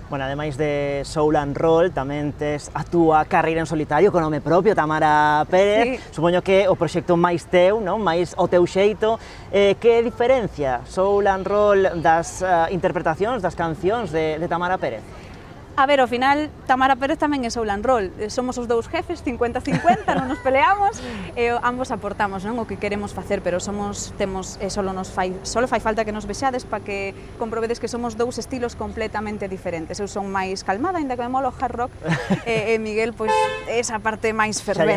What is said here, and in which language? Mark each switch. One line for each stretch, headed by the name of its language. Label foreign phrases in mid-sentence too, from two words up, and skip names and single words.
Galician: Bueno, ademais de Soul and Roll, tamén tes a túa carreira en solitario con nome propio, Tamara Pérez. Sí. Supoño que o proxecto máis teu, non? Máis o teu xeito. Que diferencia Soul and Roll das interpretacións das cancións de Tamara Pérez? A ver, ao final, Tamara Pérez tamén é soul and roll. Somos os dous jefes, 50-50, non nos peleamos, e ambos aportamos, non, o que queremos facer, pero solo fai falta que nos vexades para que comprobedes que somos dous estilos completamente diferentes. Eu son máis calmada, ainda que me mola o
English: hard rock,
Galician: e Miguel, pois, esa parte máis fervente.